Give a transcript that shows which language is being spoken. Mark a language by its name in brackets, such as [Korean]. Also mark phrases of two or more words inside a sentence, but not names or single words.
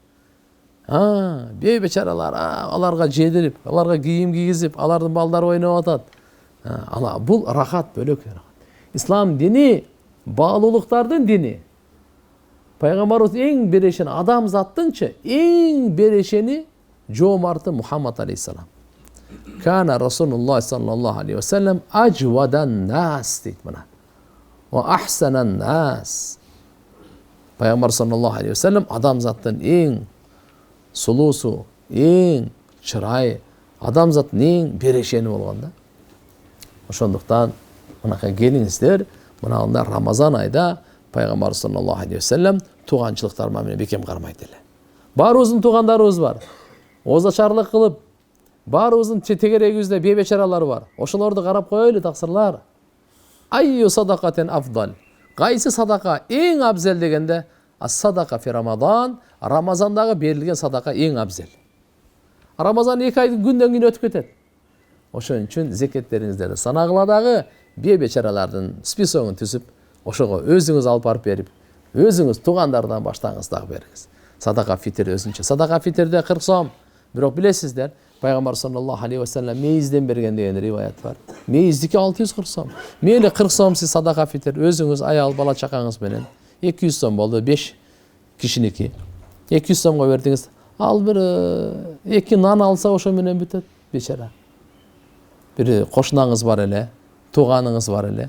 [Kyrgyz] Бейбечаралар, аларга жедирип, аларга кийим кийгизип, алардын балдары ойноп атат. Бул рахат бөлөк. Ислам дини баалуулуктардын дини. Пайгамбарыбыз эң берешен адамзаттынчы эң берешени жоомарты Мухаммад алейхиссалам. [Arabic] كان رسول الله صلى الله عليه وسلم أجود الناس [Kyrgyz] дейт мына. [Arabic] وأحسن الناس. [Kyrgyz] Пайгамбар [Arabic] صلى الله عليه وسلم [Kyrgyz] адамзаттын эң сулуусу, эң чырай, адамзаттын эң берешени болгон да. Ошондуктан мынакай келиңиздер, мына Рамазан айда Пайгамбар [Arabic] صلى الله عليه وسلم [Kyrgyz] тууганчылыктар менен бекем кармайт эле. Баарыбыздын туугандарыбыз бар. Озачарлык кылып, баарыбыздын тегерегибизде бейбечаралар бар. Ошолорду карап коелу таксырлар. [Arabic] أي صدقة أفضل. [Kyrgyz] Кайсы садака эң абзел дегенде, [Arabic] الصدقة في رمضان, [Kyrgyz] Рамазандагы берилген садака эң абзел. Рамазан 2 ай күндөн күн өтүп кетет. Ошон үчүн зекеттериңиздерди санагыла дагы бейбечаралардын списогун түзүп, ошого өзүңүз алып барып берип, өзүңүз туугандардан баштаңыз дагы бериңиз. Садака фитир өзүнчө. Садака фитирде 40 сом. Бирок билесиздер, Пайгамбар [Arabic] صلى الله عليه وسلم [Kyrgyz] мейизден берген деген риваят бар. Мейиздики 640 сом. Мейли 40 сом сиз садака фитир өзүңүз, аял, бала чакаңыз менен 200 сом болду, 5 кишиники. 200 сомго бердиңиз. Ал бир 2 нан алса ошо менен бүтөт, бечара. Бир кошунаңыз бар эле, тууганыңыз бар эле.